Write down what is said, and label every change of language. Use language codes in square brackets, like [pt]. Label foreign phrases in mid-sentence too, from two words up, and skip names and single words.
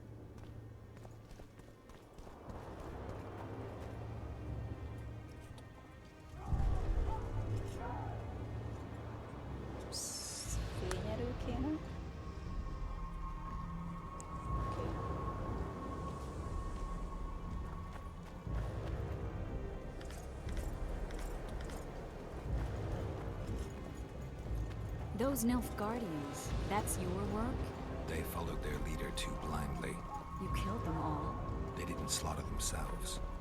[hu] Fényerő kéne. Oké. [en] Those Nilfgaardians, that's your work? They followed their leader too blindly. You killed them all. They didn't slaughter themselves.